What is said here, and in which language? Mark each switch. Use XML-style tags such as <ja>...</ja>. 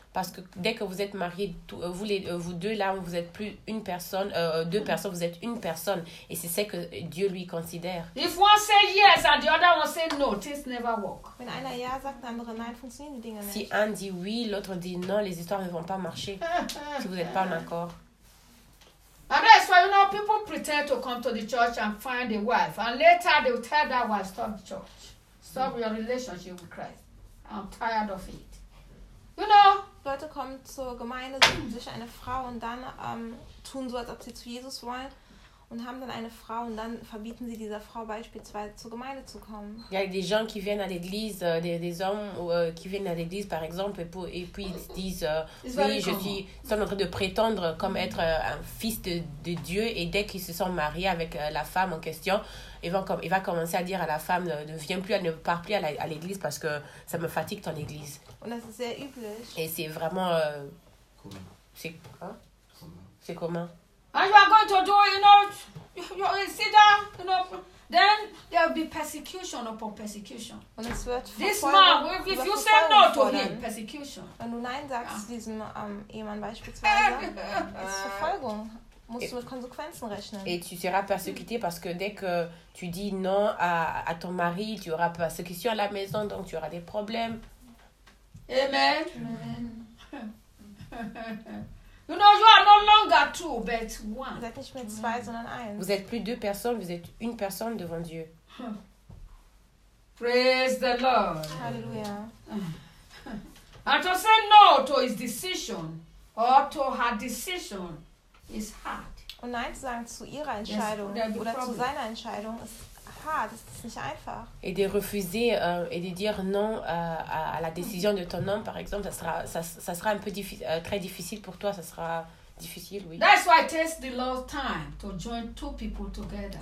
<fr>Parce que dès que vous êtes mariés, vous deux là, vous êtes plus une personne, deux personnes, vous êtes une personne, et c'est ce que Dieu lui considère.</fr> <en>If one say yes and the other one say no, things never work.</en> <de>Wenn einer ja sagt, der andere nein, funktionieren die Dinge nicht.</de> <fr>Si un dit oui, l'autre dit non, les histoires ne vont pas marcher. Si vous n'êtes pas en accord.</fr> <en>And that's why, you know, people pretend to come to the church and find a wife. And later they will tell that wife, stop the church. Stop your relationship with Christ. I'm tired of it. You know?</en> <de>Leute kommen zur Gemeinde, suchen sich eine Frau und dann tun so, als ob sie zu Jesus wollen. und haben dann eine Frau und dann verbieten sie dieser Frau beispielsweise zur Gemeinde zu kommen.</de> <fr>Ja, des gens qui viennent à l'église, des hommes qui viennent à l'église par exemple et puis ils disent oui, je suis sont en train de prétendre comme être un fils de Dieu et dès qu'ils se sont mariés avec la femme en question, il va commencer à dire à la femme ne viens plus, ne pars plus à l'église parce que ça me fatigue ton église.</fr> <de>Und das ist sehr üblich.</de> <fr>Et c'est vraiment c'est commun.</fr> <en>And you are going to do, you know, you sit down, you know, then there will be persecution upon persecution.</en> <de>Und es wird</de> <en>this man, if you say no to him, persecution.</en> <de>Wenn du nein sagst diesem Ehemann beispielsweise, ist Verfolgung. Musst du mit Konsequenzen rechnen.</de> <fr>Et tu seras persécuté parce que dès que tu dis non à ton mari, tu auras persécution à la maison, donc tu auras des problèmes. Amen.</fr> <en>You know, you are no longer two, but one.</en> <fr>Vous êtes</fr> <de>nicht mehr zwei, sondern eins.</de> <fr>Vous êtes plus deux personnes, vous êtes une personne devant Dieu.</fr> <en>Praise the Lord. Hallelujah. And to say no to his decision or to her decision is hard.</en> <de>Und nein zu sagen zu ihrer Entscheidung oder zu seiner Entscheidung ist hard. Es ist nicht einfach.</de> <fr>Et de refuser et de dire non à la décision de ton homme, par exemple, ça sera un peu très difficile pour toi. Ça sera difficile, oui.</fr> <en>That's why it takes the Lord's time to join two people together.</en>